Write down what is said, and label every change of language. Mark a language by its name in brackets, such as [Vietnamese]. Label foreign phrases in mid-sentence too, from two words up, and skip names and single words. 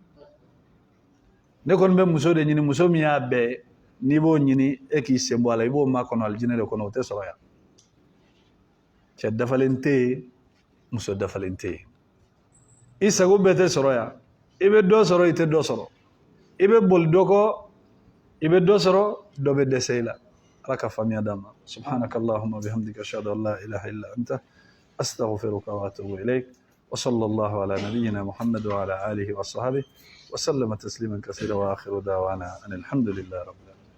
[Bambara] ne kɔni bɛ muso de ɲini muso min y'a bɛɛ ye n'i b'o ɲini e k'i sen bɔ a la i b'o makɔnɔ alijinɛ de kɔnɔ o tɛ sɔrɔ yan cɛ dafalen tɛ yen muso dafalen tɛ yen i sago bɛɛ tɛ sɔrɔ yan i bɛ dɔ sɔrɔ i tɛ dɔ sɔrɔ i bɛ boli dɔ kɔ i bɛ dɔ sɔrɔ dɔ bɛ dɛsɛ i la ala ka faamuya d'an ma [Arabic] سبحانك اللهم وبحمدك أشهد أن لا إله إلا أنت أستغفرك وأتوب إليك وصلى الله على نبينا محمد وعلى آله وصحبه وسلم تسليما كثيرا وآخر دعوانا أن الحمد لله رب العالمين